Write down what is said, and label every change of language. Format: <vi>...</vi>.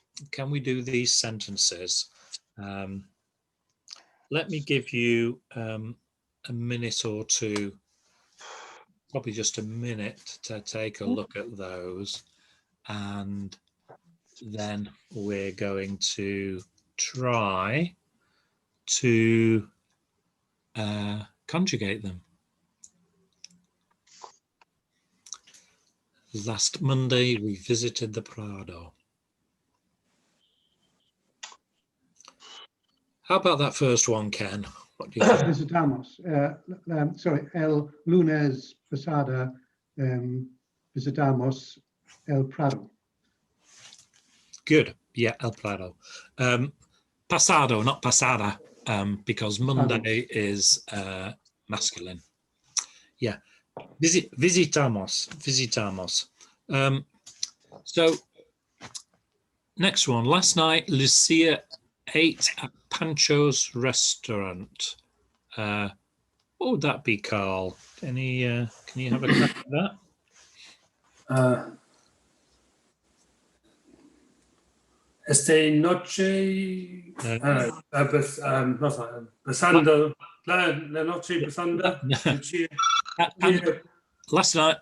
<en>Can we do these sentences? Let me give you a minute or two, probably just a minute, to take a look at those, and then we're going to try to conjugate them. Last Monday, we visited the Prado. How about that first one, Ken? What do you think?</en> <es>Visitamos. Sorry, el lunes pasada visitamos el Prado.</es> <en>Good. Yeah, el Prado. Pasado, not pasada, because Monday is masculine. Yeah. Visitamos. So next one. Last night, Lucia ate at Pancho's restaurant. What would that be, Carl? Can you have a crack at that?</en> <es>Esta noche, pasando, la noche pasando.</es>